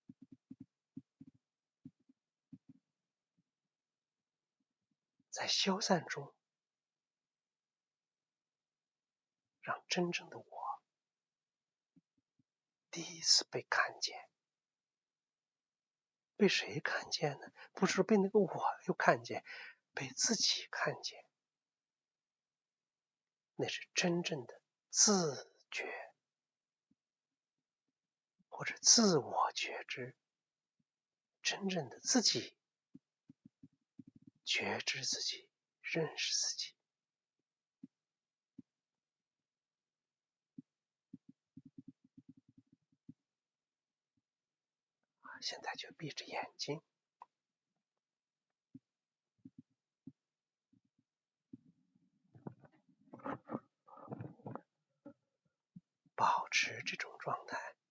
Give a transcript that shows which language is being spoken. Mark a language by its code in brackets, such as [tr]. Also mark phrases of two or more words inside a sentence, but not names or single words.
[zh] 在消散中，讓真正的我第一次被看見。被誰看見呢？不是被那個我又看見，被自己看見。那是真正的自覺，或者自我覺知，真正的自己覺知自己，認識自己。現在就閉着眼睛，保持這種狀態。